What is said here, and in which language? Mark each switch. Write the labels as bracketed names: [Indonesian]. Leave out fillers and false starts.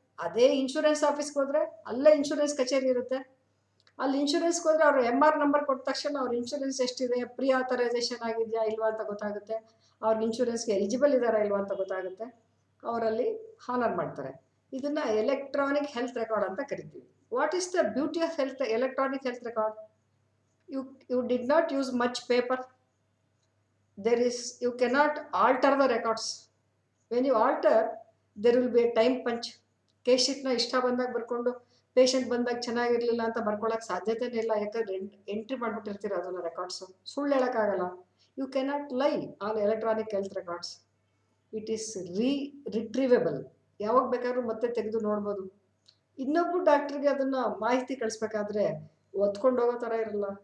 [Kannada] ಅದೇ ಇನ್ಶೂರೆನ್ಸ್ ಆಫೀಸ್ಗೆ ಹೋದರೆ ಅಲ್ಲೇ ಇನ್ಶೂರೆನ್ಸ್ ಕಚೇರಿ ಇರುತ್ತೆ. ಅಲ್ಲಿ ಇನ್ಶೂರೆನ್ಸ್ಗೆ ಹೋದರೆ ಅವರು MR ನಂಬರ್ ಕೊಟ್ಟ ತಕ್ಷಣ ಅವ್ರ ಇನ್ಶೂರೆನ್ಸ್ ಎಷ್ಟಿದೆ, ಪ್ರೀ ಆಥರೈಸೇಷನ್ ಆಗಿದೆಯಾ ಇಲ್ವಾ ಅಂತ ಗೊತ್ತಾಗುತ್ತೆ. ಅವ್ರಿಗೆ ಇನ್ಶೂರೆನ್ಸ್ಗೆ ಎಲಿಜಿಬಲ್ ಇದ್ದಾರಾ ಇಲ್ವಾ ಅಂತ ಗೊತ್ತಾಗುತ್ತೆ. ಅವರಲ್ಲಿ ಹಾನರ್ ಮಾಡ್ತಾರೆ. ಇದನ್ನು ಎಲೆಕ್ಟ್ರಾನಿಕ್ ಹೆಲ್ತ್ ರೆಕಾರ್ಡ್ ಅಂತ ಕರಿತೀವಿ. [English] What is the beauty of electronic health record? You did not use much paper. You cannot alter the records. When you alter, there will be a time punch. [Kannada] Case ಶೀಟ್ನ ಇಷ್ಟ ಬಂದಾಗ ಬರ್ಕೊಂಡು patient ಬಂದಾಗ ಚೆನ್ನಾಗಿರಲಿಲ್ಲ ಅಂತ ಬರ್ಕೊಳ್ಳೋಕೆ ಸಾಧ್ಯತೆನೇ ಇಲ್ಲ. ಯಾಕಂದ್ರೆ ಎಂಟ್ರಿ ಮಾಡಿಬಿಟ್ಟಿರ್ತೀರ ಅದನ್ನು records. ಸುಳ್ಳು ಹೇಳೋಕ್ಕಾಗಲ್ಲ. [English] You cannot lie on electronic health records. It is retrievable. [Kannada] ಯಾವಾಗ ಬೇಕಾದ್ರೂ ಮತ್ತೆ ತೆಗೆದು ನೋಡ್ಬೋದು. ಇನ್ನೊಬ್ಬರು ಡಾಕ್ಟ್ರಿಗೆ ಅದನ್ನು ಮಾಹಿತಿ ಕಳಿಸ್ಬೇಕಾದ್ರೆ ಒತ್ಕೊಂಡು ಹೋಗೋ ಥರ ಇರಲ್ಲ.